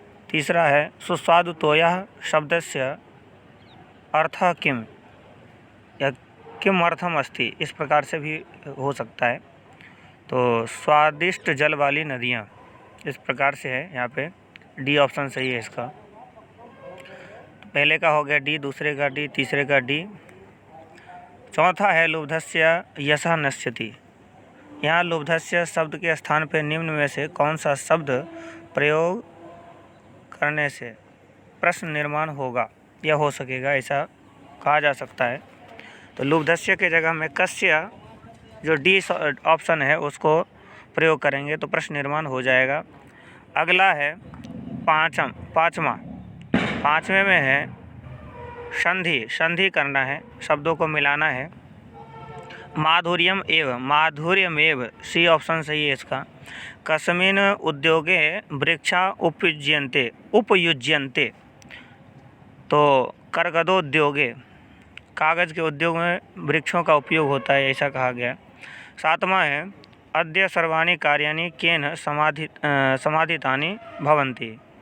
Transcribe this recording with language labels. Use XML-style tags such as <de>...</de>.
<hi>तीसरा है</hi> <sa>सुस्वादु तोयः शब्दस्य अर्थः किम या किम अर्थम अस्ति,</sa> <hi>इस प्रकार से भी हो सकता है। तो स्वादिष्ट जल वाली नदियाँ, इस प्रकार से है। यहाँ पे डी ऑप्शन सही है इसका। तो पहले का हो गया डी, दूसरे का डी, तीसरे का डी। चौथा है</hi> <sa>लुब्धस्य यशः नश्यति।</sa> <hi>यहाँ लुब्धस्य शब्द के स्थान पर निम्न में से कौन सा शब्द प्रयोग करने से प्रश्न निर्माण होगा या हो सकेगा, ऐसा कहा जा सकता है। तो लुब्धस्य के जगह में कस्य, जो डी ऑप्शन है, उसको प्रयोग करेंगे तो प्रश्न निर्माण हो जाएगा। अगला है पाँचवें में है संधि करना है, शब्दों को मिलाना है। माधुर्यमेव सी ऑप्शन सही है इसका।</hi> <sa>कस्मिन् उद्योगे वृक्षा उपयुज्यन्ते,</sa> <hi>तो कर्गदोद्योगे, कागज़ के उद्योग में वृक्षों का उपयोग होता है, ऐसा कहा गया। सातवां है</hi> <sa>अद्य सर्वाणि कार्याणि केन समाधितानि भवन्ति।</sa>